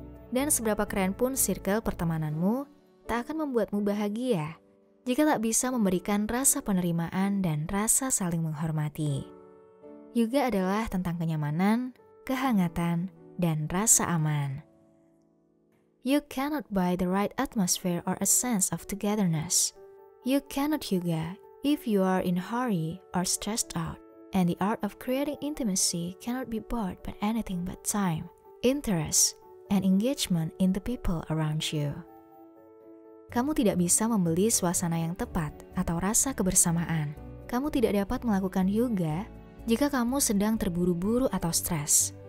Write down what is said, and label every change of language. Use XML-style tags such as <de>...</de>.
<id>Dan seberapa keren pun circle pertemananmu, tak akan membuatmu bahagia jika tak bisa memberikan rasa penerimaan dan rasa saling menghormati. Yoga adalah tentang kenyamanan, kehangatan, dan rasa aman.</id> <en>You cannot buy the right atmosphere or a sense of togetherness. You cannot yoga if you are in a hurry or stressed out. And the art of creating intimacy cannot be bought by anything but time, interest, and engagement in the people around you.</en> <id>Kamu tidak bisa membeli suasana yang tepat atau rasa kebersamaan. Kamu tidak dapat melakukan yoga jika kamu sedang terburu-buru atau stres.</id>